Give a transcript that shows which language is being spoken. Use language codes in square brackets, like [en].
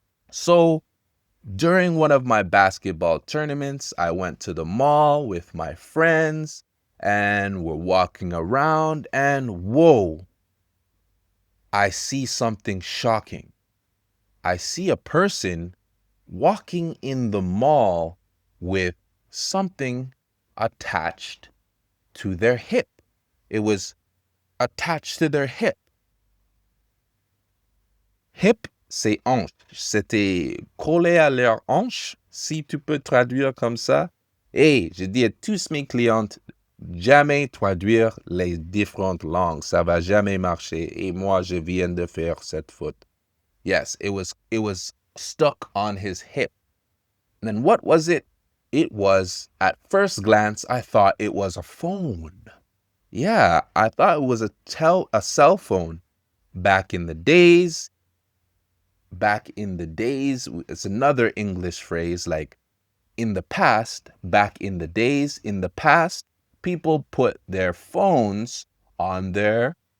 [en] So during one of my basketball tournaments, I went to the mall with my friends and we're walking around, and whoa, I see something shocking. I see a person walking in the mall with something attached to their hip. It was attached to their hip. [fr] Hip, c'est hanche. C'était collé à leur hanche, si tu peux traduire comme ça. Et je dis à tous mes clientes, jamais traduire les différentes langues. Ça va jamais marcher. Et moi, je viens de faire cette faute. [en] Yes, it was stuck on his hip. And then what was it? It was, at first glance, I thought it was a phone. Yeah, I thought it was a cell phone. Back in the days, it's another English phrase, like in the past, back in the days, in the past, people put their phones on their